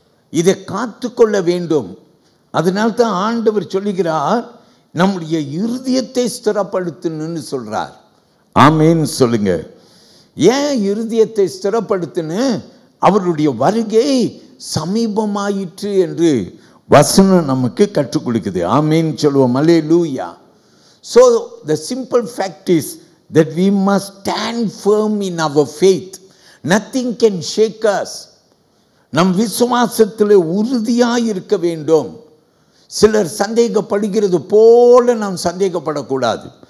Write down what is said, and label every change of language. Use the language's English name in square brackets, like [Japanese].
[Tamil] இதை காத்துக்கொள்ள வேண்டும். அதனால தான் ஆண்டவர் சொல்லுகிறார் நம்முடைய இருதயத்தை ஸ்திரப்படுத்தணும்னு சொல்றார். ஆமேன் சொல்லுங்க. ஏன் இருதயத்தை ஸ்திரப்படுத்தணு? அவருடைய வருகை சமீபமாயிற்று என்று வசனம் நமக்கு கற்றுக் கொடுக்குது. ஆமேன் சொல்லுவோம். அல்லேலூயா. [English] So the simple fact is that we must stand firm in our faith. Nothing can shake us. [Tamil] நம் விசுவாசத்தில் உறுதியாய் இருக்க வேண்டும். சிலர் சந்தேகப்படுகிறது போல நாம் சந்தேகப்படக்கூடாது.